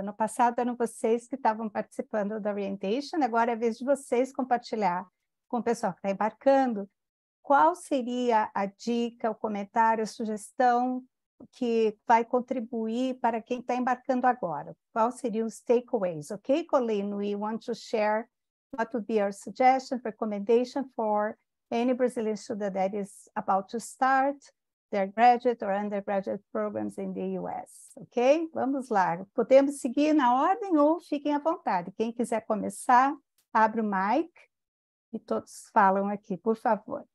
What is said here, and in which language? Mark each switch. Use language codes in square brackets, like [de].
[pt] No passado eram vocês que estavam participando da Orientation, agora é a vez de vocês compartilhar com o pessoal que está embarcando. Qual seria a dica, o comentário, a sugestão que vai contribuir para quem está embarcando agora? Qual seriam os takeaways? [en] Ok, Colleen, we want to share what would be our suggestion, recommendation for any Brazilian student that is about to start their graduate or undergraduate programs in the US, ok? [pt] Vamos lá, podemos seguir na ordem ou fiquem à vontade. Quem quiser começar, abre o mic e todos falam aqui, por favor.